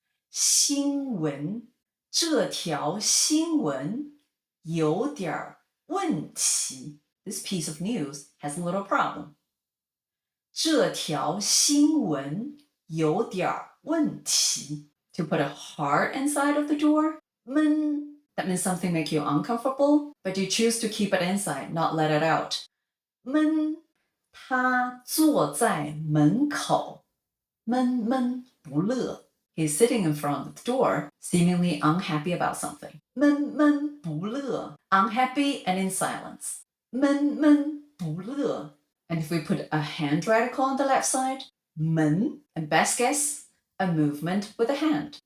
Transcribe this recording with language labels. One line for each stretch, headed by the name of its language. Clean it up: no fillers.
Chinese: 新闻, 这条新闻有点问题.
English: This piece of news has a little problem.
Chinese: 这条新闻有点问题.
English: To put a heart inside of the door. 闷, that means something make you uncomfortable, but you choose to keep it inside, not let it out.
Chinese: 闷, 他坐在门口，闷闷不乐。
English: He's sitting in front of the door, seemingly unhappy about something. 闷闷不乐, unhappy and in silence.
Chinese: 闷闷不乐.
English: And if we put a hand radical on the left side, 门, and best guess, a movement with a hand.